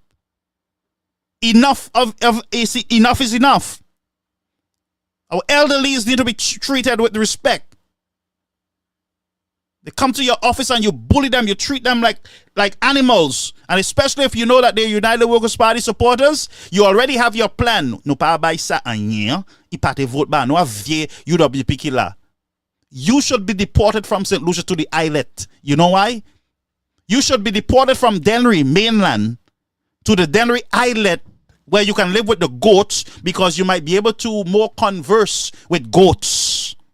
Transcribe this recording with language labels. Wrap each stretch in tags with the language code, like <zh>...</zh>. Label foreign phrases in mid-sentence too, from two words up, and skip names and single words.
<en>Enough is enough. Our elderlies need to be treated with respect. They come to your office and you bully them, you treat them like animals. And especially if you know that they're United Workers' Party supporters, you already have your plan.</en> <acf>No pa bay sa anye, ipate vote ba, no avye UWP kila.</acf> <en>You should be deported from St. Lucia to the islet. You know why? You should be deported from Dennery mainland to the Dennery islet where you can live with the goats because you might be able to more converse with goats.</en>